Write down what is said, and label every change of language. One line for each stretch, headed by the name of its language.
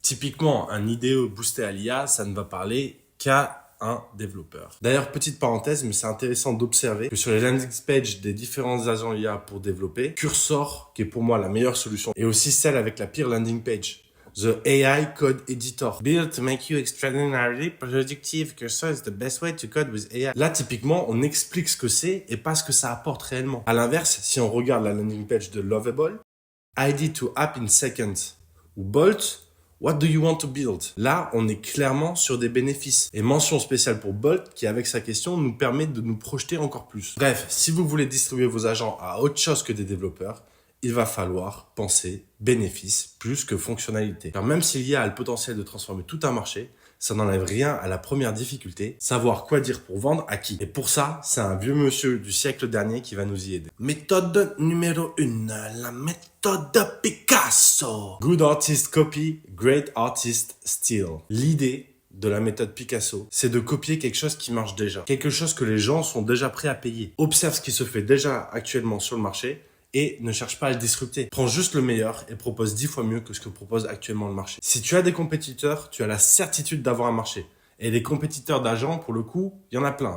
French: Typiquement, un IDE boosté à l'IA, ça ne va parler qu'à un développeur. D'ailleurs, petite parenthèse, mais c'est intéressant d'observer que sur les landing pages des différents agents IA pour développer, Cursor, qui est pour moi la meilleure solution, et aussi celle avec la pire landing page,
English: The AI Code Editor. Built to make you extraordinarily productive. Cursor is the best way to code with AI.
French: Là, typiquement, on explique ce que c'est et pas ce que ça apporte réellement. À l'inverse, si on regarde la landing page de Lovable,
English: ID to app in seconds,
French: ou Bolt,
English: what do you want to build?
French: Là, on est clairement sur des bénéfices. Et mention spéciale pour Bolt, qui avec sa question nous permet de nous projeter encore plus. Bref, si vous voulez distribuer vos agents à autre chose que des développeurs, il va falloir penser bénéfice plus que fonctionnalité. Car même s'il y a le potentiel de transformer tout un marché, ça n'enlève rien à la première difficulté, savoir quoi dire pour vendre à qui. Et pour ça, c'est un vieux monsieur du siècle dernier qui va nous y aider. Méthode numéro 1, la méthode Picasso.
English: Good artist copy, great artist steal.
French: L'idée de la méthode Picasso, c'est de copier quelque chose qui marche déjà. Quelque chose que les gens sont déjà prêts à payer. Observe ce qui se fait déjà actuellement sur le marché et ne cherche pas à le disrupter. Prends juste le meilleur et propose 10 fois mieux que ce que propose actuellement le marché. Si tu as des compétiteurs, tu as la certitude d'avoir un marché. Et des compétiteurs d'agents, pour le coup, il y en a plein.